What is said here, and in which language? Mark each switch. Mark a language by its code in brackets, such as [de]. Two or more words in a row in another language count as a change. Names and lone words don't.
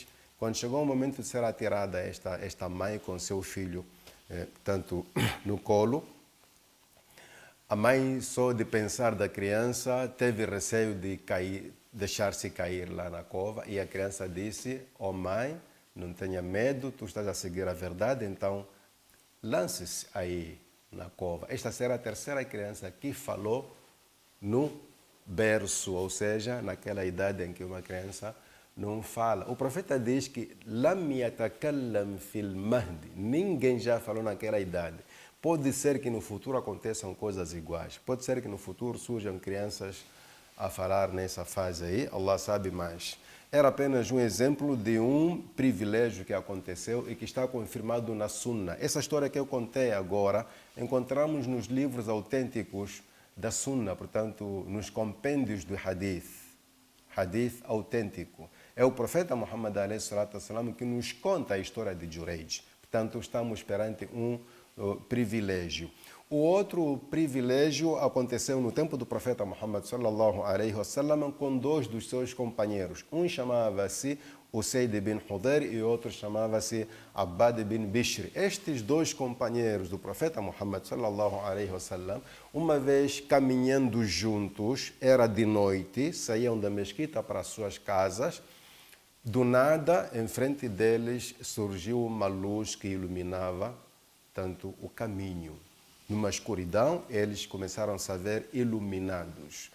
[pt] Quando chegou o momento de ser atirada esta mãe com seu filho, tanto no colo, a mãe, só de pensar da criança, teve receio de deixar-se cair lá na cova e a criança disse: oh mãe, não tenha medo, tu estás a seguir a verdade, então lance-se aí na cova. Esta será a terceira criança que falou no berço, ou seja, naquela idade em que uma criança não fala. O profeta diz que [ar] لم يتكلم في المهد. [pt] Ninguém já falou naquela idade. Pode ser que no futuro aconteçam coisas iguais. Pode ser que no futuro surjam crianças a falar nessa fase aí. Allah sabe mais. Era apenas um exemplo de um privilégio que aconteceu e que está confirmado na Sunna. Essa história que eu contei agora, encontramos nos livros autênticos da Sunna, portanto, nos compêndios do Hadith. Hadith autêntico. É o profeta Muhammad a.s. que nos conta a história de Jureij. Portanto, estamos perante um privilégio. O outro privilégio aconteceu no tempo do profeta Muhammad [ar] صلى الله عليه وسلم [pt] com dois dos seus companheiros. Um chamava-se Usaid bin Hudayr e outro chamava-se Abbad bin Bishr. Estes dois companheiros do profeta Muhammad [ar] صلى الله عليه وسلم, [pt] uma vez caminhando juntos, era de noite, saíam da mesquita para as suas casas. Do nada, em frente deles, surgiu uma luz que iluminava tanto o caminho. Numa escuridão, eles começaram a se ver iluminados.